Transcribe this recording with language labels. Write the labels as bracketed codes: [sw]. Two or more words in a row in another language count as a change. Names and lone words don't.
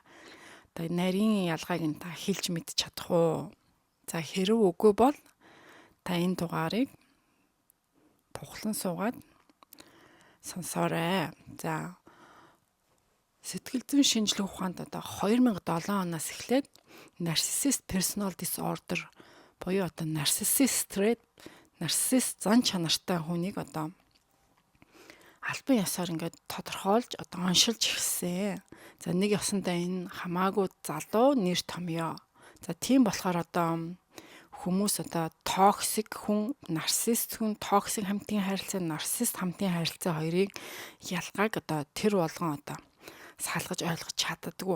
[mn] Одоо нарийн ялгааг нь та хэлж мэдчих чадах уу? За хэрэг үгүй бол та энэ дугаарыг тухлан суугаад сонсоорой. За сэтгэл зүйн шинжилгээ ухаанд одоо 2007 оноос эхлээд [en] narcissist personal disorder [mn] буюу одоо [en] narcissist trait, [mn] narcissist зан чанартай хүнийг одоо албан ёсоор ингээд тодорхойлж одоо оншилж эхэлсэн. За нэг ёсондоо энэ хамаагүй залуу нэр томьёо. За тийм болохоор одоо хүмүүс одоо токсик хүн, нарциссист хүн, токсик хамтын харилцаа, нарциссист хамтын харилцаа хоёрыг ялгааг одоо тэр болгон одоо салгаж ойлгож чаддаггүй.